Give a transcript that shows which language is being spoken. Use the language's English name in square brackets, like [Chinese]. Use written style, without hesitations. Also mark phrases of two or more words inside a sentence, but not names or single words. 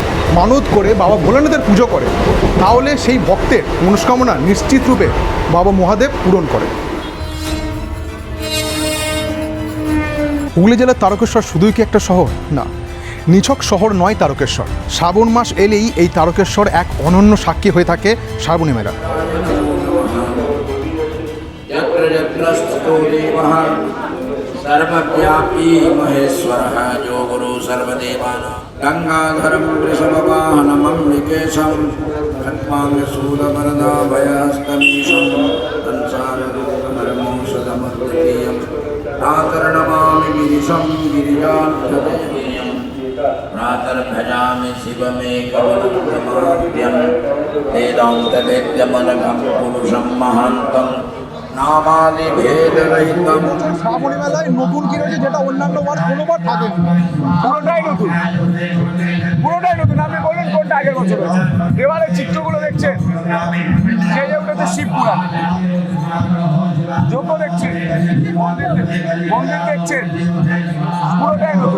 [Bangla] মানত করে বাবা ভোলানাথের পুজো করে, তাহলে সেই ভক্তের মনস্কামনা নিশ্চিত রূপে বাবা মহাদেব পূরণ করে। হুগলি জেলার তারকেশ্বর শুধুই কি একটা শহর? না, নিছক শহর নয় তারকেশ্বর। শ্রাবণ মাস এলেই এই তারকেশ্বর এক অনন্য সাক্ষী হয়ে থাকে শ্রাবণী মেলা। [Sanskrit] सर्वव्यापी महेश्वरः जो गुरु सर्वदेवानां गंगाधरं वृषभवाहनमम्बिकेशं खट्वाङ्गशूलवरदाभयहस्तमीशं संसारदुःखमर्मौषधमद्वितीयं प्रातर्नमामि गिरिशं गिरिजाक्षदेवीयं प्रातर्भजामि शिवमेकवनप्रमाद्यं वेदान्तवेद्यमनघं पुरुषं महान्तम् [Bangla] শ্রাবণী মেলায় নতুন কি রয়েছে যেটা অন্যান্য বার কোনোবার থাকেনি? পুরোটাই নতুন, পুরোটাই নতুন। আপনি বলুন কোনটা আগের বছর হয়েছে? দেওয়ালের চিত্রগুলো দেখছেন, সেই উঠেছে শিব পুরাণ, যজ্ঞ দেখছেন, মন্দির দেখছেন, পুরোটাই নতুন।